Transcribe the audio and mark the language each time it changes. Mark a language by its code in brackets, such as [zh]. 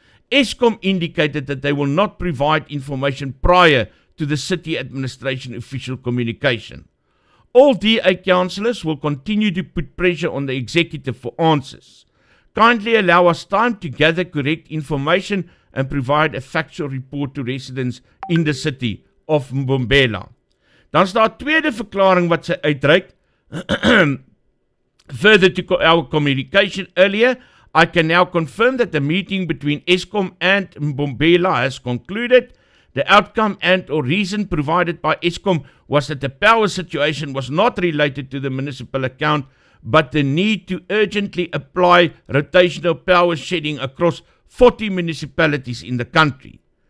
[en] Eskom indicated that they will not provide information prior to the city administration official communication. All DA councillors will continue to put pressure on the executive for answers. Kindly allow us time to gather correct information and provide a factual report to residents in the city of Mbombela. [af] Dan is daar 'n tweede verklaring wat sy uitreik. [en] Further to our communication earlier, I can now confirm that the meeting between Eskom and Mbombela has concluded. The outcome and or reason provided by Eskom was that the power situation was not related to the municipal account, but the need to urgently apply rotational power shedding across 40 municipalities in the country.